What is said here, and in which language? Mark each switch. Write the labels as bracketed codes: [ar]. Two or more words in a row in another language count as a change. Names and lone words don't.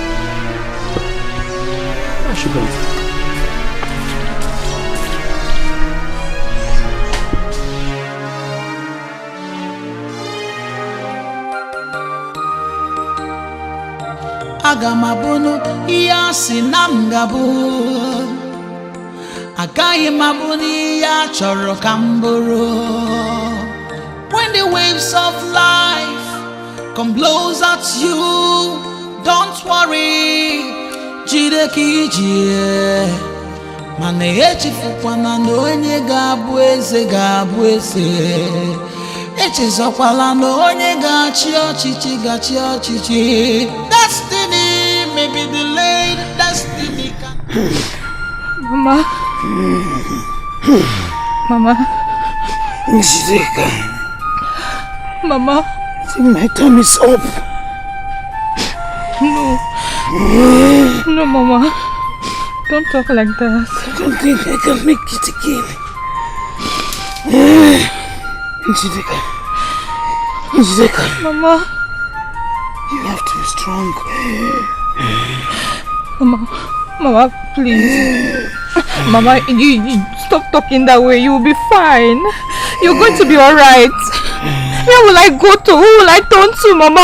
[en] Where she going? [ig] Aga m abụnụ ihe a sị na m ga-abụ. Agaghị m abụ n'ihe a chọrọ ka m bụrụ. [en] When the waves of life come blows at you, don't worry, [ig] jide ka ije. Mana echefukwana na onye ga-abụ eze ga-abụ eze. Echezokwala na onye ga-achị ọchịchị ga-achị ọchịchị. [en] Destiny may be delayed, destiny can... Mama. Mama. Njideka. Mama. I think my time is up. No. No, Mama. Don't talk like that. I don't think I can make it again. Njideka. Njideka. Mama. You have to be strong. Mama, please. Mama, you stop talking that way. You will be fine. You're going to be alright. Where will I go to? Who will I turn to, Mama?